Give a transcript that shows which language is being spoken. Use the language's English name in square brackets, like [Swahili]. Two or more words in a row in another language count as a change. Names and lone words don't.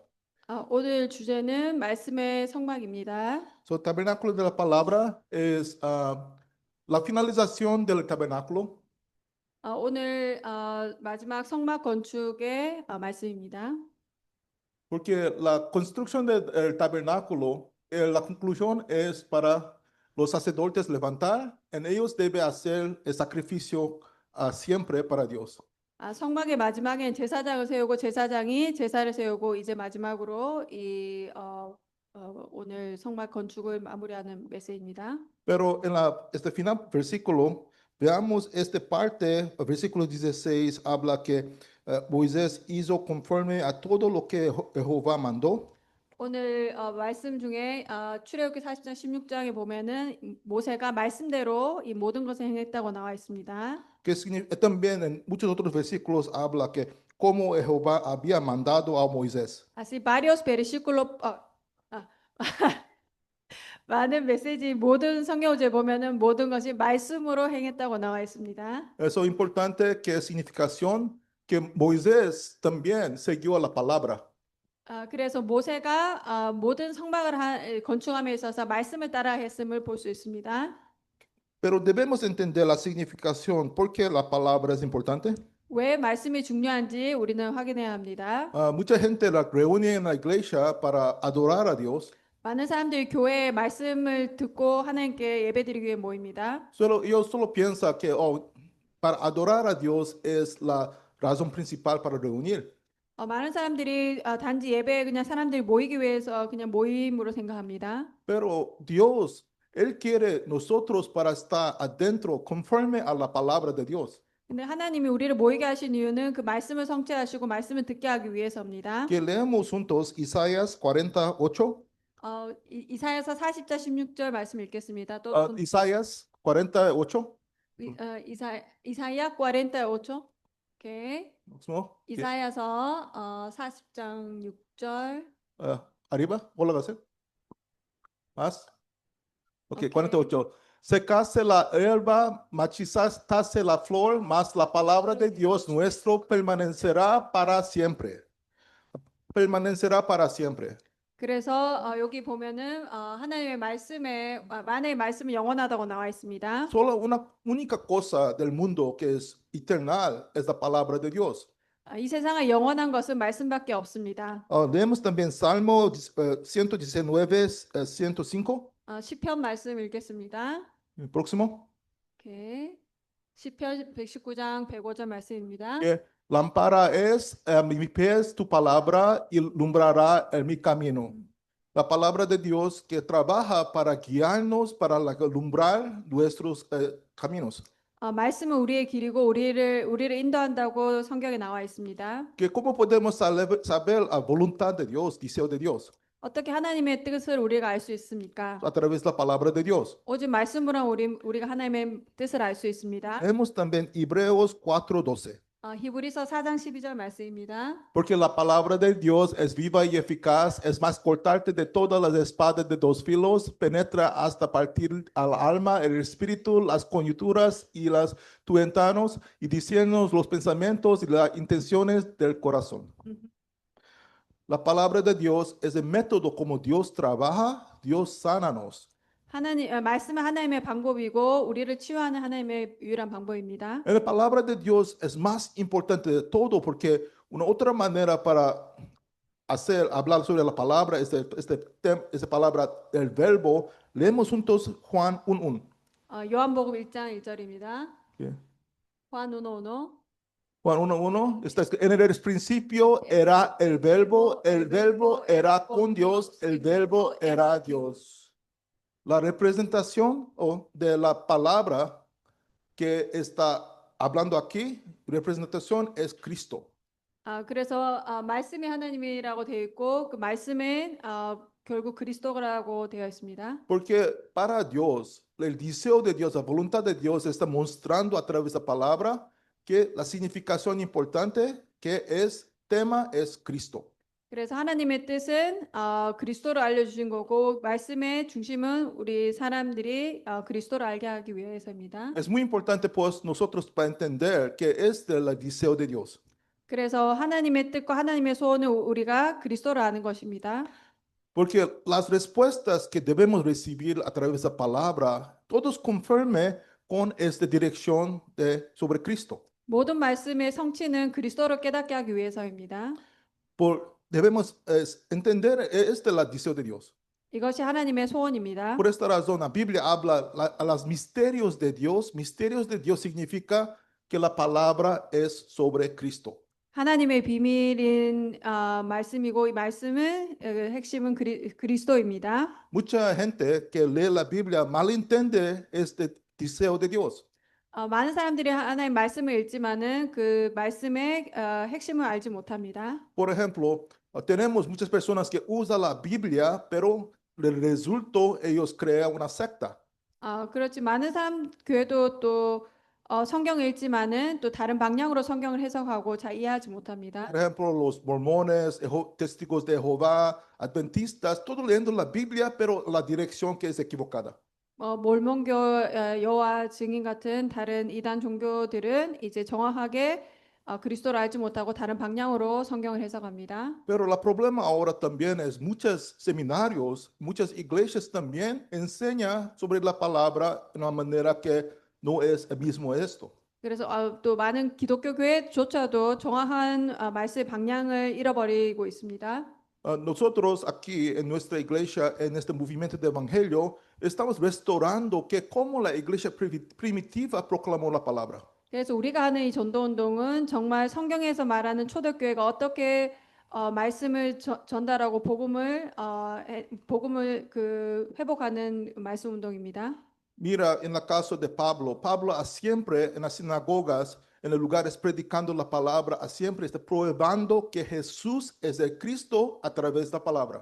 [Korean] 오늘 주제는 말씀의 성막입니다. [Spanish] So, tabernáculo de la palabra es la finalización del tabernáculo, [Korean] 오늘 마지막 성막 건축의 말씀입니다. [Spanish] porque la construcción del tabernáculo, la conclusión es para los sacerdotes levantar, en ellos debe hacer el sacrificio siempre para Dios. [Korean] 성막의 마지막엔 제사장을 세우고 제사장이 제사를 세우고 이제 마지막으로 오늘 성막 건축을 마무리하는 메시지입니다. [Spanish] Pero en este final versículo, veamos esta parte, el versículo 16 habla que Moisés hizo conforme a todo lo que Jehová mandó. [Korean] 오늘 말씀 중에 출애굽기 40장 16장에 보면은 모세가 말씀대로 이 모든 것을 행했다고 나와 있습니다. [Spanish] Que también en muchos otros versículos habla que como Jehová había mandado a Moisés. Así varios versículos [Korean] 많은 메시지 모든 성경제 보면은 모든 것이 말씀으로 행했다고 나와 있습니다. [Spanish] Eso es importante que es significación que Moisés también siguió la palabra. [Korean] 그래서 모세가 모든 성막을 건축함에 있어서 말씀을 따라 했음을 볼 수 있습니다. [Spanish] Pero debemos entender la significación, ¿por qué la palabra es importante? [Korean] 왜 말씀이 중요한지 우리는 확인해야 합니다. [Spanish] Mucha gente la reúne en la iglesia para adorar a Dios. [Korean] 많은 사람들이 교회에 말씀을 듣고 하나님께 예배드리기 위해 모입니다. [Spanish] Yo solo pienso que para adorar a Dios es la razón principal para reunir. [Korean] 많은 사람들이 단지 예배에 그냥 사람들이 모이기 위해서 그냥 모임으로 생각합니다. [Spanish] Pero Dios, Él quiere nosotros para estar adentro conforme a la palabra de Dios. [Korean] 근데 하나님이 우리를 모이게 하신 이유는 그 말씀을 성취하시고 말씀을 듣게 하기 위해서입니다. [Spanish] Que leemos juntos Isaías 48. [Korean] 이사야서 40장 16절 말씀 읽겠습니다. [Spanish] Isaías 48. [Korean] 이사야 48. 오케이. [Spanish] Próximo. [Korean] 이사야서 40장 6절. [Spanish] Arriba, 올라가세요. Más. Ok, [Korean] 오케이. 48. [Spanish] Secase la hierba, marchitase la flor, mas la palabra de Dios nuestro permanecerá para siempre. Permanecerá para siempre. [Korean] 그래서 여기 보면은 하나님의 말씀에 만의 말씀이 영원하다고 나와 있습니다. [Spanish] Solo una única cosa del mundo que es eternal es la palabra de Dios. [Korean] 이 세상에 영원한 것은 말씀밖에 없습니다. [Spanish] Leemos también Salmo 119, 105. [Korean] 시편 말씀 읽겠습니다. [Spanish] Próximo. [Korean] 오케이. 시편 119장 105절 말씀입니다. [Spanish] Que lámpara es a mis pies tu palabra y alumbrará en mi camino. La palabra de Dios que trabaja para guiarnos, para alumbrar nuestros caminos. [Korean] 말씀은 우리의 길이고 우리를 인도한다고 성경에 나와 있습니다. [Spanish] Que cómo podemos saber la voluntad de Dios, deseo de Dios, [Korean] 어떻게 하나님의 뜻을 우리가 알 수 있습니까? [Spanish] a través de la palabra de Dios. [Korean] 오직 말씀으로 우리가 하나님의 뜻을 알 수 있습니다. [Spanish] Leemos también Hebreos 4:12. [Korean] 히브리서 4장 12절 말씀입니다. [Spanish] Porque la palabra de Dios es viva y eficaz, es más cortante de todas las espadas de dos filos, penetra hasta partir al alma, el espíritu, las coyunturas y las tuétanos, y disciernos los pensamientos y las intenciones del corazón. La palabra de Dios es el método como Dios trabaja, Dios sánanos. [Korean] 말씀은 하나님의 방법이고 우리를 치유하는 하나님의 유일한 방법입니다. [Spanish] La palabra de Dios es más importante de todo porque una otra manera para hablar sobre la palabra, esta palabra, el verbo, leemos juntos Juan 1:1. [Korean] 요한복음 1장 1절입니다. Yeah. [Spanish] Juan 1:1. Juan 1:1 está escrito, en el principio era el verbo era con Dios, el verbo era Dios. La representación de la palabra que está hablando aquí, representación es Cristo. [Korean] 그래서 말씀이 하나님이라고 되어 있고 그 말씀은 결국 그리스도라고 되어 있습니다. [Spanish] Porque para Dios, el deseo de Dios, la voluntad de Dios está mostrando a través de la palabra que la significación importante que es tema es Cristo. [Korean] 그래서 하나님의 뜻은 그리스도를 알려주신 거고 말씀의 중심은 우리 사람들이 그리스도를 알게 하기 위해서입니다. [Spanish] Es muy importante pues nosotros para entender que es el deseo de Dios. [Korean] 그래서 하나님의 뜻과 하나님의 소원은 우리가 그리스도를 아는 것입니다. [Spanish] Porque las respuestas que debemos recibir a través de la palabra, todos conforme con esta dirección sobre Cristo. [Korean] 모든 말씀의 성취는 그리스도를 깨닫게 하기 위해서입니다. [Spanish] Debemos entender esta es la deseo de Dios. [Korean] 이것이 하나님의 소원입니다. [Spanish] Por esta razón, la Biblia habla a los misterios de Dios. Misterios de Dios significa que la palabra es sobre Cristo. [Korean] 하나님의 비밀인 말씀이고 이 말씀은 핵심은 그리스도입니다. [Spanish] Mucha gente que lee la Biblia malentiende este deseo de Dios. [Korean] 많은 사람들이 하나님 말씀을 읽지만은 그 말씀의 핵심을 알지 못합니다. [Spanish] Por ejemplo, tenemos muchas personas que usan la Biblia, pero el resultado ellos crean una secta. [Korean] 그렇지 많은 사람 교회도 또 성경을 읽지만은 또 다른 방향으로 성경을 해석하고 잘 이해하지 못합니다. [Spanish] Por ejemplo, los mormones, testigos de Jehová, adventistas, todos leyendo la Biblia, pero la dirección que es equivocada. [Korean] 몰몬교, 여호와 증인 같은 다른 이단 종교들은 이제 정확하게 그리스도를 알지 못하고 다른 방향으로 성경을 해석합니다. [Spanish] Pero el problema ahora también es muchos seminarios, muchas iglesias también enseñan sobre la palabra de una manera que no es el mismo esto. [Korean] 그래서 또 많은 기독교 교회조차도 정확한 말씀의 방향을 잃어버리고 있습니다. [Spanish] Nosotros aquí en nuestra iglesia, en este movimiento de evangelio, estamos restaurando que como la iglesia primitiva proclamó la palabra. [Korean] 그래서 우리가 하는 이 전도 운동은 정말 성경에서 말하는 초대교회가 어떻게 말씀을 전달하고 복음을 그 회복하는 말씀 운동입니다. [Spanish] Mira, en el caso de Pablo, Pablo siempre en las sinagogas, en los lugares predicando la palabra, siempre está probando que Jesús es el Cristo a través de la palabra.